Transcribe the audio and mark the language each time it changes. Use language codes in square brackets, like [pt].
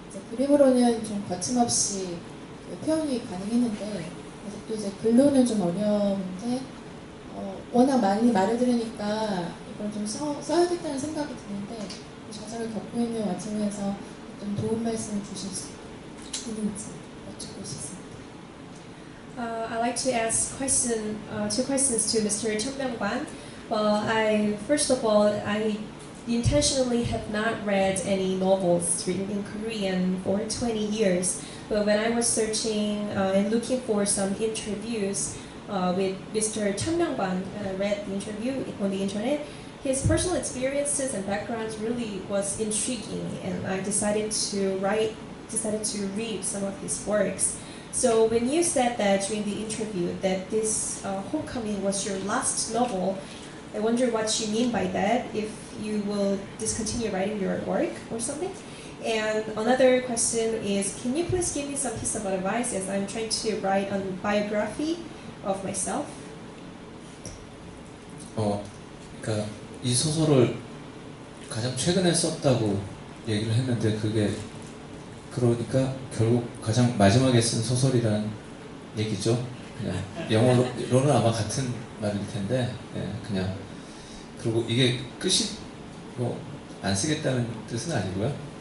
[ko] 그림으로는 좀 거침없이 표현이 가능했는데 또 글로는 좀 어려운데 워낙 많이 말을 들으니까 이걸 좀 써야겠다는 생각이 드는데 좌절을 겪고 있는 와중에서 어떤 도움 말씀을 주실 수 있는지 여쭙고 싶습니다. [en] I'd like to ask two questions to Mr. Chun Myung-kwan. Well, first of all, I intentionally have not read any novels written in Korean for 20 years. But when I was searching and looking for some interviews with Mr. Chun Myung-kwan, and I read the interview on the internet, his personal experiences and backgrounds really was intriguing, and I decided to read some of his works. So when you said that during the interview that this Homecoming was your last novel, I wonder what you mean by that, if you will discontinue writing your work or something. And another question is, can you please give me some piece of advice as I'm trying to write a biography of myself? [ko] 그러니까 이 소설을 가장 최근에 썼다고 얘기를 했는데 그러니까 결국 가장 마지막에 쓴 소설이라는 얘기죠. 그냥 영어로는 아마 같은 말일 텐데 그냥 그리고 이게 끝이 안 쓰겠다는 뜻은 아니고요.